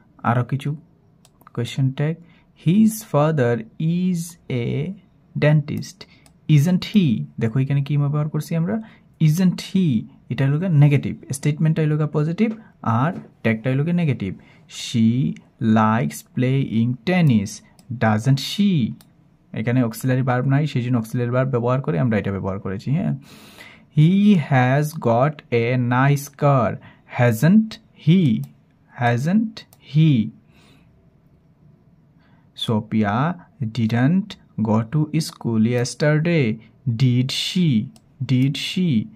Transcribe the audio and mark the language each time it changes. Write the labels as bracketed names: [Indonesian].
[Bangla] আরো কিছু question tag. [English] His father is a dentist, isn't he? [Bangla] দেখো এখানে কি ব্যবহার করছি আমরা, [English] isn't he, [Bangla] এটা হলো নেগেটিভ, স্টেটমেন্টটা হলো পজিটিভ আর ট্যাগটা হলো negative. [English] she likes playing tennis, doesn't she? [Bangla] এখানে অক্সিলারি ভার্ব নাই, সেজন্য অক্সিলারি ভার্ব ব্যবহার করে আমরা এটা ব্যবহার করেছি। [English] হ্যাঁ, he has got a nice car, hasn't he? Hasn't he? Sophia didn't go to school yesterday, did she? Did she?